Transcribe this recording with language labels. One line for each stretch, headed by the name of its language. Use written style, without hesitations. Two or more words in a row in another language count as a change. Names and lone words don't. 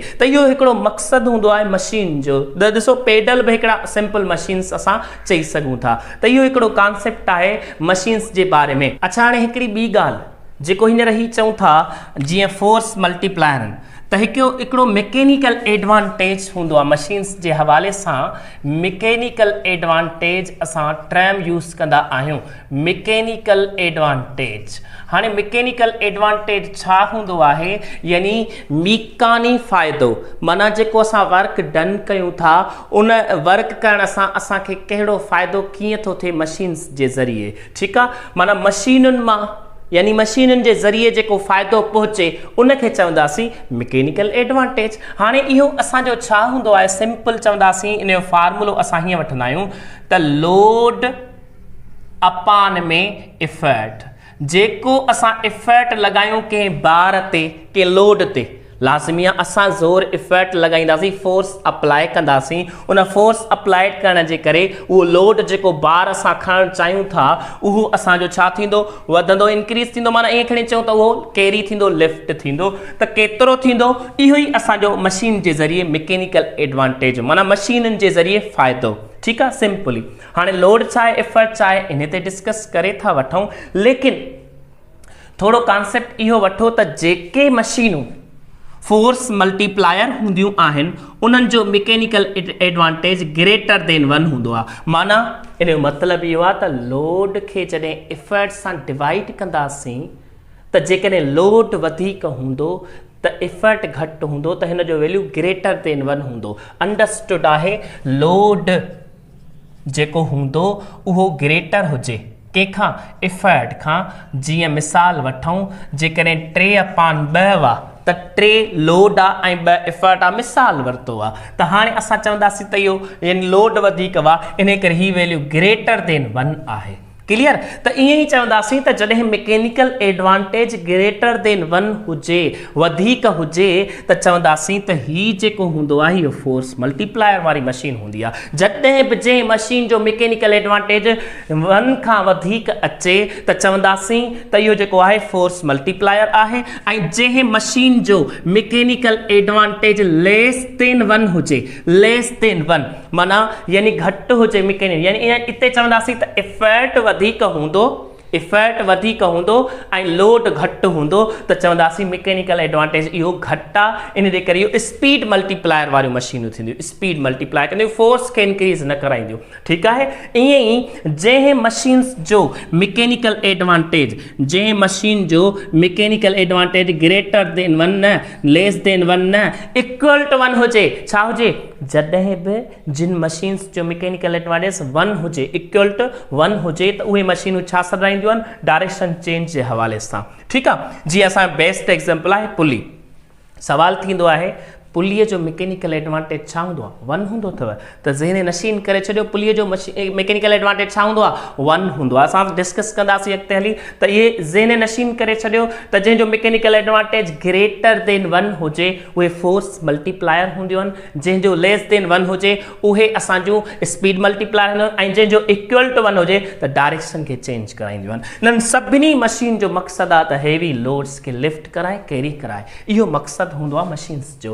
Sindhi: त इहो हिकिड़ो मक़सदु हूंदो आहे मशीन जो। त ॾिसो पेडल बि हिकिड़ा
English: simple machines
Sindhi: असां चई सघूं था। त इहो हिकिड़ो कॉन्सेप्ट आहे मशीन्स जे बारे में। अच्छा, हाणे हिकिड़ी ॿी ॻाल्हि जेको हींअर ही चऊं था जीअं
English: force multiplier,
Sindhi: त हिकिड़ो
English: mechanical advantage
Sindhi: हूंदो आहे मशीन्स जे हवाले सां।
English: mechanical advantage
Sindhi: असां
English: term use
Sindhi: कंदा आहियूं,
English: mechanical advantage.
Sindhi: हाणे
English: mechanical advantage
Sindhi: छा हूंदो आहे, यानी मीकानी फ़ाइदो, माना जेको असां
English: work done
Sindhi: कयूं था उन वर्क करण सां असांखे कहिड़ो फ़ाइदो कीअं थो थिए मशीन्स जे ज़रिए, ठीकु आहे। माना मशीनुनि मां यानी मशीनुनि जे ज़रिए जेको फ़ाइदो पहुचे उनखे चवंदासीं
English: mechanical advantage.
Sindhi: हाणे इहो असांजो छा हूंदो आहे, सिंपल चवंदासीं, इन जो फार्मूलो असां हीअं वठंदा आहियूं त
English: load upon
Sindhi: में इफेक्ट। जेको असां इफेक्ट लॻायूं कंहिं बार ते, कंहिं लोड ते, लाज़मी आहे असां ज़ोर इफेक्ट लॻाईंदासीं,
English: force apply
Sindhi: कंदासीं। उन
English: force apply
Sindhi: करण जे करे उहो लोड जेको बार असां खणणु चाहियूं था उहो असांजो छा थींदो, वधंदो, इंक्रीज़ थींदो। माना ईअं खणी चऊं त उहो कैरी थींदो, लिफ्ट थींदो। त केतिरो थींदो, इहो ई असांजो मशीन जे ज़रिए
English: mechanical advantage,
Sindhi: माना मशीनुनि जे ज़रिए फ़ाइदो, ठीकु आहे, सिंपली। हाणे लोड छा आहे, इफेक्ट छा आहे, इन ते डिस्कस करे था वठूं, लेकिन थोरो कॉन्सेप्ट इहो वठो त जेके मशीनूं
English: force multiplier
Sindhi: हूंदियूं आहिनि उन्हनि जो
English: mechanical advantage greater than 1
Sindhi: हूंदो आहे। माना इन जो मतिलबु इहो आहे त लोड खे जॾहिं इफेक्ट सां डिवाइड कंदासीं त जेकॾहिं लोड वधीक हूंदो त इफेक्ट घटि हूंदो, त हिन जो वैल्यू
English: greater than 1
Sindhi: हूंदो। अंडरस्टूड आहे, लोड जेको हूंदो उहो ग्रेटर हुजे कंहिंखां, इफेक्ट खां। जीअं मिसाल वठूं, जेकॾहिं 3/2 हुआ त 3 लोड आहे ऐं 2 इफेक्ट आहे, मिसाल वरितो आहे। त हाणे असां चवंदासीं त इहो यानी लोड वधीक हुआ, इन करे ही वैल्यू
English: greater than 1
Sindhi: आहे। क्लियर। त ईअं ई चवंदासीं त जॾहिं
English: mechanical advantage greater than 1
Sindhi: हुजे, वधीक हुजे, त चवंदासीं त हीउ जेको हूंदो आहे इहो
English: force multiplier
Sindhi: वारी मशीन हूंदी आहे। जॾहिं बि जंहिं मशीन जो
English: mechanical advantage
Sindhi: 1 खां वधीक अचे त चवंदासीं त इहो जेको आहे
English: force multiplier
Sindhi: आहे। ऐं जंहिं मशीन जो
English: mechanical advantage less than 1
Sindhi: हुजे,
English: less than 1
Sindhi: माना यानी घटि हुजे मैकेनिकल, यानी इते चवंदासीं त इफेक्ट वधीक हूंदो, इफेक्ट वधीक हूंदो ऐं लोड घटि हूंदो, त चवंदासीं
English: mechanical advantage
Sindhi: इहो घटि आहे। इन जे करे इहो
English: speed multiplier
Sindhi: वारियूं मशीनूं थींदियूं,
English: speed multiplier
Sindhi: कंदियूं, फोर्स खे इंक्रीज़ न कराईंदियूं। ठीकु आहे। ईअं ई जंहिं मशीन्स जो
English: mechanical advantage,
Sindhi: जंहिं मशीन जो
English: mechanical advantage greater than 1
Sindhi: न,
English: less than 1
Sindhi: न,
English: equal to 1
Sindhi: हुजे, छा हुजे, जॾहिं बि जिन मशीन्स जो
English: mechanical advantage 1
Sindhi: हुजे,
English: equal to 1
Sindhi: हुजे, त उहे मशीनूं छा सॾाईंदियूं आहिनि,
English: direction change
Sindhi: जे हवाले सां। ठीकु आहे। जीअं असांजो
English: best example
Sindhi: आहे पुली। सवाल थींदो आहे पुलीअ जो
English: mechanical advantage
Sindhi: छा हूंदो आहे, 1 हूंदो अथव, त ज़हन नशीन करे छॾियो पुलीअ जो
English: mechanical advantage
Sindhi: छा हूंदो आहे, 1 हूंदो आहे। असां डिस्कस कंदासीं अॻिते हली, त इहे ज़हन नशीन करे छॾियो त जंहिंजो
English: mechanical advantage greater than 1
Sindhi: हुजे उहे
English: force multiplier
Sindhi: हूंदियूं आहिनि, जंहिंजो
English: less than 1
Sindhi: हुजे उहे असांजूं
English: speed multiplier
Sindhi: हूंदियूं आहिनि, ऐं जंहिंजो
English: equal to 1
Sindhi: हुजे त डायरेक्शन खे चेंज कराईंदियूं आहिनि। इन्हनि सभिनी मशीन जो मक़सदु आहे त
English: heavy loads
Sindhi: खे लिफ्ट कराए, कैरी कराए, इहो मक़सदु हूंदो आहे मशीन्स जो।